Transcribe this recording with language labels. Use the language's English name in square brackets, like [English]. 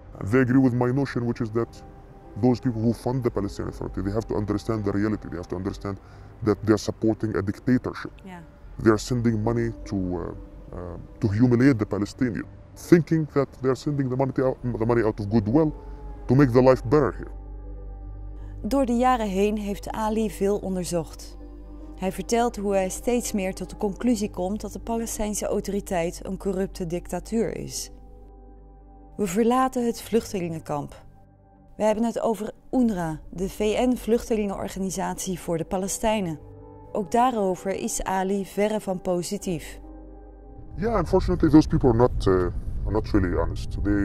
[English] They agree with my notion, which is that those people who fund the Palestinian Authority, they have to understand the reality. They have to understand that they're supporting a dictatorship. Yeah. They're sending money to humiliate the Palestinians, thinking that they're sending the money out of goodwill to make the life better here. [Dutch] Door de jaren heen heeft Ali veel onderzocht. Hij vertelt hoe hij steeds meer tot de conclusie komt dat de Palestijnse Autoriteit een corrupte dictatuur is. We verlaten het vluchtelingenkamp. We hebben het over UNRWA, de VN-vluchtelingenorganisatie voor de Palestijnen. Ook daarover is Ali verre van positief. [English] Yeah, unfortunately, those people are not really honest.